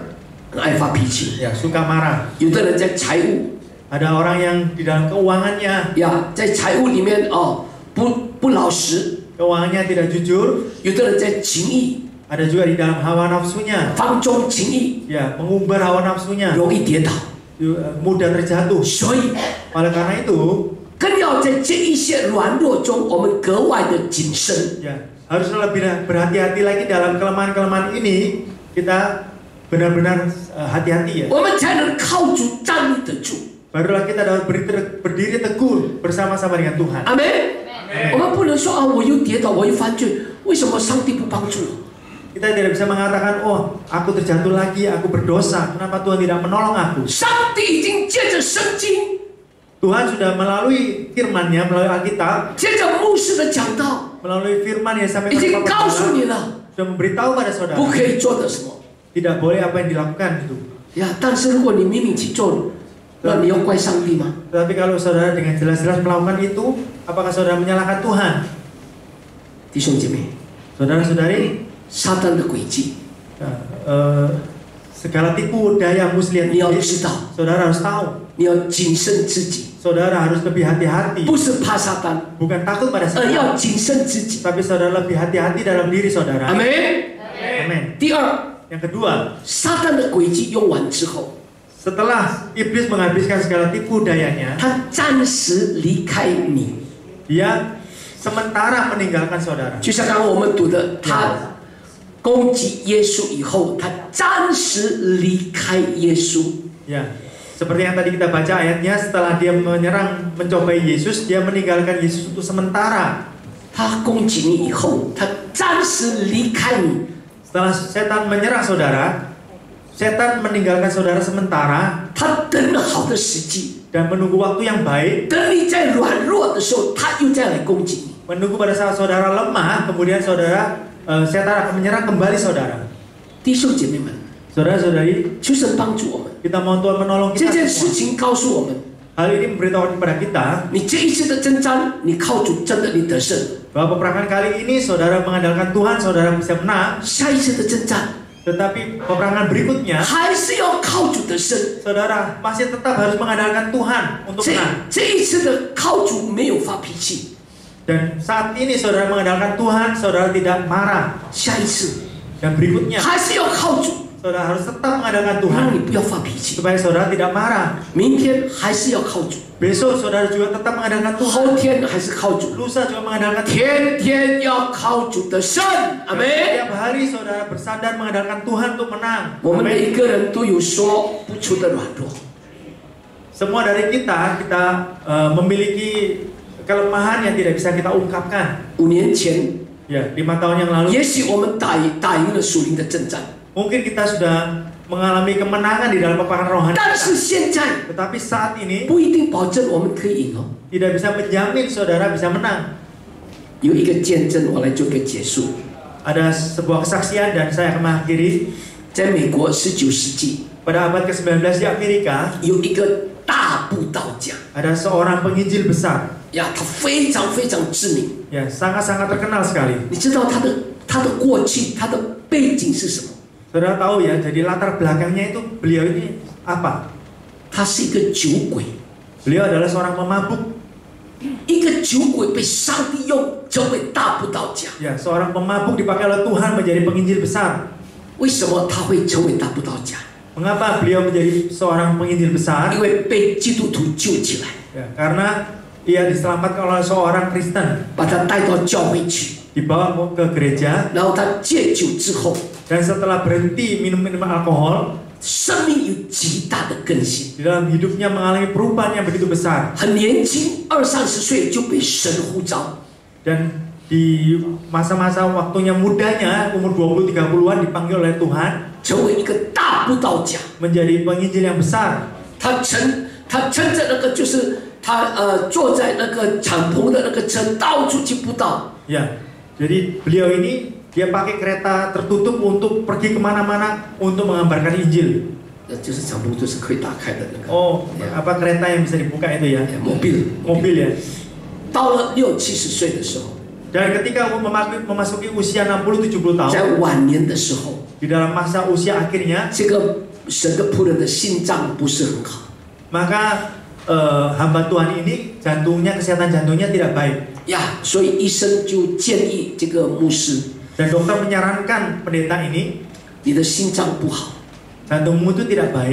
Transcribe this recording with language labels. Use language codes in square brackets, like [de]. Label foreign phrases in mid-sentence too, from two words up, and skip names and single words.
[zh] 很爱发脾气， [id] ya suka marah. [zh] 有的人在财务 [id] Ada orang yang di dalam keuangannya, [zh] 呀，在财务里面不老实， [id] keuangannya tidak jujur. [zh] 有的人在情义 [id] Ada juga di dalam hawa nafsunya, [zh] 放纵情义， [id] ya mengumbar hawa nafsunya, [zh] 容易跌倒。 [id] mudah terjatuh. [zh] 所以 [id] Oleh karena itu, [zh] 更要在这一些软弱中，我们格外的谨慎。 [id] ya harus lebih berhati-hati lagi dalam kelemahan-kelemahan ini. Kita benar-benar hati-hati ya. [zh] 我们才能靠主站立得住。 [id] Barulah kita dapat berdiri teguh bersama-sama dengan Tuhan. [zh] 阿门。我们不能说我又跌倒，我又犯罪，为什么上帝不帮助我？ [id] Kita tidak bisa mengatakan, oh aku terjatuh lagi, aku berdosa, kenapa Tuhan tidak menolong aku? [zh] 上帝已经借着圣经， [id] Tuhan sudah melalui firman-Nya, melalui Alkitab, [zh] 借着牧师的讲道， [id] melalui firman yang [zh] 已 [id] disampaikan [zh] 经 [id] kepada [zh] 告诉 [id] saudara, [zh] 你了， [id] sudah memberitahu pada saudara, [zh] 不可以做的什么。 [id] tidak boleh apa yang dilakukan itu. [zh] 呀，但是如果你明明去做了，那你要怪上帝吗？ [id] Tetapi kalau saudara dengan jelas-jelas melakukan itu, apakah saudara menyalahkan Tuhan? [zh] 弟兄姐妹， [id] Saudara-saudari, [zh] 撒旦的诡计， [id] segala tipu daya muslihat [zh] 你要 [id] iblis, [zh] 知道， [id] saudara harus tahu. [zh] 你要谨慎自己， [id] Saudara harus lebih hati-hati, [zh] 不是怕撒旦， [id] bukan takut pada [zh] 而要 [id] setan, [zh] 谨慎自己。 [id] tapi saudara lebih hati-hati dalam diri [zh] 阿 [id] saudara. [zh] 门。 [id] Amin. [zh] 第二， [id] Yang kedua, [zh] 撒旦的诡计用完之后， [id] setelah iblis menghabiskan segala tipu dayanya, [zh] 他暂时离开你， [id] dia sementara meninggalkan saudara. [zh] 就像刚刚我们读的，他攻击耶稣以后，他暂时离开耶稣。 [id] Ya, seperti yang tadi kita baca ayatnya, setelah dia menyerang mencobai Yesus, dia meninggalkan Yesus untuk sementara. [zh] 他攻击你以后，他暂时离开你。 [id] Setelah setan menyerang saudara, setan meninggalkan saudara sementara [zh] 他等了好的时机， [id] dan menunggu waktu yang baik, [zh] 等你在软弱的时候，他又再来攻击你。 [id] menunggu pada saat saudara lemah, kemudian setan akan menyerang kembali saudara. [zh] 弟兄姐妹们， [id] Saudara-saudari, [zh] 求神帮助我们。 [id] kita mohon Tuhan menolong [zh] 这 [id] kita [zh] 件事 [id] semua. [zh] 情告诉我们， [id] Hal ini memberitahukan kepada kita [zh] 你这一次的征战，你靠主真的你得胜； [id] bahwa peperangan kali ini saudara mengandalkan Tuhan, saudara bisa menang. [zh] 下一次的征战 [id] Tetapi peperangan berikutnya, [zh] 还是要靠主得胜。 [id] saudara masih tetap harus mengandalkan Tuhan untuk [zh] 这 [id] menang. [zh] 这一次的靠主没有发脾气， [id] Dan saat ini saudara mengandalkan Tuhan, saudara tidak marah. [zh] 下一次 [id] Dan berikutnya, [zh] 还是要靠主， [id] saudara harus tetap mengandalkan Tuhan [zh] 让你不要发脾气。 [id] supaya saudara tidak marah. [zh] 明天还是要靠主， [id] Besok saudara juga tetap mengandalkan Tuhan. [zh] 后天还是靠主， [id] Lusa juga mengandalkan Tuhan. [zh] 天天要靠主得胜。阿门。 [id] Setiap hari saudara bersandar mengandalkan Tuhan untuk menang. [zh] 我们每 [id] Amin. [zh] 一个人都有说不出的软弱， [id] Semua dari kita memiliki kelemahan yang tidak bisa kita ungkapkan. [zh] 5 年前， [id] Ya, 5 tahun yang lalu [zh] 也许我们打赢了属灵的征战， [id] mungkin kita sudah mengalami kemenangan di dalam peperangan rohani [zh] 但是 [id] kita. [zh] 现在 [id] Tetapi saat ini [zh] 不一定保证我们可以赢哦。 [id] tidak bisa menjamin saudara bisa menang. [zh] 有一个见证，我来做个结束。 [id] Ada sebuah kesaksian dan saya akan mengakhiri. [zh] 在美国19世纪， [id] Pada abad ke-19 di Amerika [zh] 有一个大布道家 [id] ada seorang penginjil besar. [zh] 呀，他非常非常知名。 [id] Ya, sangat-sangat terkenal sekali. [zh] 你知道他的过去，他的背景是什么？ [id] Saudara tahu ya, jadi latar belakangnya itu beliau ini apa? [zh] 他是一个酒鬼， [id] Beliau adalah seorang pemabuk. [zh] 一个酒鬼被上帝用成为大布道家。 [id] Ya, seorang pemabuk dipakai oleh Tuhan menjadi penginjil besar. [zh] 为什么他会成为大布道家？ [id] Mengapa beliau menjadi seorang penginjil besar? [zh] 因为被基督徒救起来， [id] Ya, karena ia diselamatkan oleh seorang Kristen, [zh] 把他带到教会去， [id] dibawa ke gereja, [zh] 然后他戒酒之后， [id] dan setelah berhenti minum-minuman alkohol, [zh] 生命有极大的更新。 [id] di dalam hidupnya mengalami perubahan yang begitu besar. [zh] 很年轻，20-30岁就被神呼召， [id] Dan di masa-masa waktunya mudanya, umur 20-30an dipanggil oleh Tuhan [zh] 成为一个大布道家。 [id] menjadi penginjil yang besar. [zh] 他乘着那个就是他坐在那个敞篷的那个车到处去布道。 [id] Ya, jadi beliau ini dia pakai kereta tertutup untuk pergi kemana-mana untuk mengabarkan Injil. [zh] 就是敞篷就是可以打开的那个。 [id] Oh, apa kereta yang bisa dibuka itu ya? mobil。 ya. [zh] 到了60-70岁的时候， [id] Dan ketika memasuki usia 60-70 tahun, [zh] 在晚年的时候， [id] di dalam masa usia akhirnya, [zh] 这个神的仆人的心脏不是很好 [id] maka hamba Tuhan ini kesehatan jantungnya tidak baik. [zh] 呀，所以医生就建议这个牧师， [id] Dan dokter menyarankan pendeta ini, [zh] 你的心脏不好， [id] jantungmu itu tidak baik.